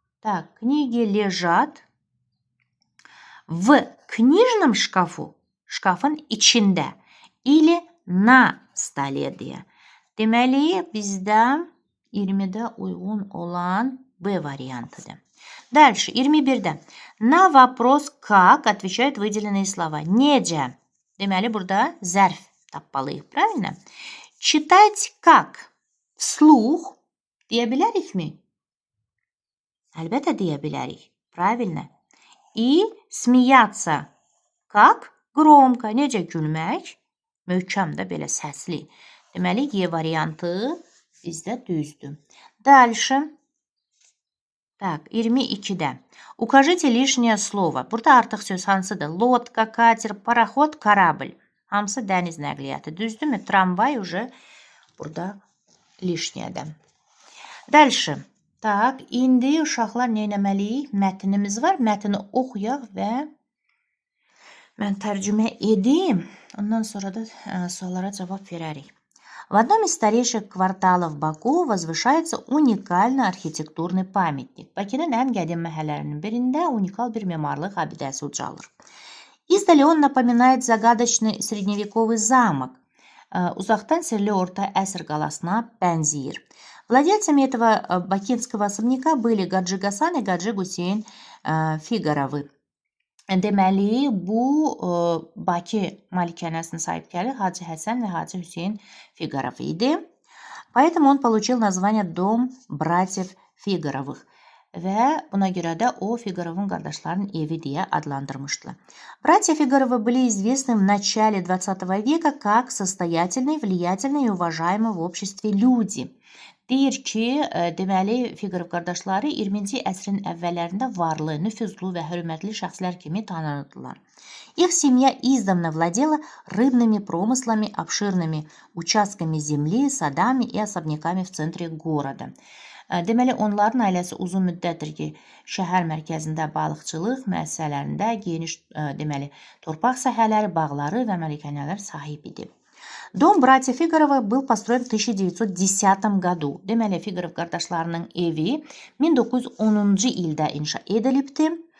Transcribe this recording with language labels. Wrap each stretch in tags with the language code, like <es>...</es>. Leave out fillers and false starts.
<ru>Так, книги лежат в книжном шкафу.</ru> <az>Şkafın içində.</az> <ru>Или на столе deyə.</ru> <az>Deməli, bizdə 20'də uyğun olan B variantıdır.</az> <ru>Дальше, 21'də. На вопрос как отвечают выделенные слова.</ru> <az>Necə? Deməli, burada zərf tapmalıyıq.</az> <ru>Правильно? Читать как?</ru> <az>Вслух deyə bilərikmi? Əlbəttə deyə bilərik. Правильно?</az> <ru>И смеяться как? Громко.</ru> <az>Necə gülmək? Möhkəm də belə səsli. Deməli, Y variantı bizdə düzdür.</az> <ru>Дальше. Так, 22'də. Укажите лишнее слово.</ru> <az>Burada artıq söz hansıdır?</az> <ru>Лодка, катер, пароход, корабль.</ru> <az>Hamısı dəniz nəqliyyatı. Düzdürmü? Tramvay уже burada lişniyədir.</az> <ru>Дальше.</ru> <az>Так, indi uşaqlar nə etməliyik? Mətnimiz var. Mətni oxuyaq və mən tərcümə edim. Ondan sonra da suallara cavab verərik.</az> <ru>В одном из старейших кварталов Баку возвышается уникальный архитектурный памятник.</ru> <az>Bakının ən qədim məhəllələrinin birində unikal bir memarlıq abidəsi ucalır.</az> <ru>Издали он напоминает загадочный средневековый замок.</ru> <az>Uzaqdan sirli orta əsr qalasına bənzəyir.</az> <ru>Владельцами этого бакинского особняка были Гаджи Гасан и Гаджи Гусейн Фигаровы.</ru> <az>Deməli, bu Bakı malikənəsinin sahibkəri Hacı Həsən və Hacı Hüseyn Figarov idi.</az> <ru>Поэтому он получил название Дом братьев Фигаровых.</ru> <az>Və buna görə də o Figarovun qardaşlarının evi deyə adlandırmışdılar.</az> <ru>Братья Фигаровы были известны в начале 20 века как состоятельные, влиятельные и уважаемые в обществе люди.</ru> <az>Deyir ki, deməli, Figarov qardaşları 20-ci əsrin əvvəllərində varlı, nüfuzlu və hörmətli şəxslər kimi tanınırdılar.</az> <ru>Их семья издавна владела рыбными промыслами, обширными участками земли, садами и особняками в центре города.</ru> <az>Deməli, onların ailəsi uzun müddətdir ki, şəhər mərkəzində balıqçılıq müəssisələrində geniş, deməli, torpaq sahələri, bağları və məlikənələr sahib idi.</az> <ru>Дом братьев Фигаровых был построен в 1910 году.</ru> <az>Deməli, Figarov qardaşlarının evi 1910-cu ildə inşa edilibdi.</az>